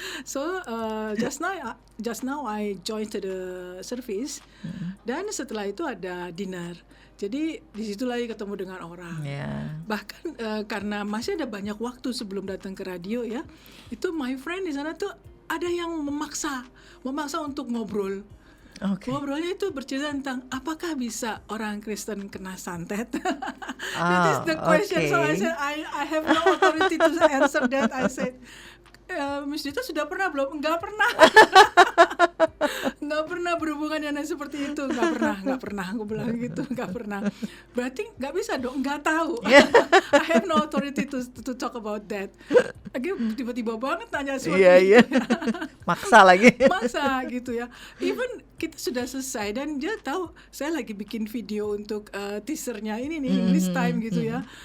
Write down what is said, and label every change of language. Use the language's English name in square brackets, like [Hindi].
[English] So just now I joined the service. [Indonesian] Dan setelah itu ada dinner. Jadi di situ lagi ketemu dengan orang. Bahkan karena masih ada banyak waktu sebelum datang ke radio ya, itu [English] my friend [Indonesian] di sana tuh ada yang memaksa untuk ngobrol. Okay. Ngobrolnya itu bercerita tentang apakah bisa orang Kristen kena santet. [English] That is the question. Okay. So I said I have no authority to answer that. I said, [Indonesian] Miss Dita sudah pernah belum? Enggak pernah. Nggak pernah berhubungan yang seperti itu. Nggak pernah. Aku bilang gitu, nggak pernah. Berarti nggak bisa dong, nggak tahu. [English] I have no authority to talk about that. [Indonesian] Lagi tiba-tiba banget tanya seperti itu. Maksa lagi. Maksa gitu ya. [English] Even [Indonesian] kita sudah selesai dan dia tahu saya lagi bikin video untuk teasernya ini nih, English Time gitu ya.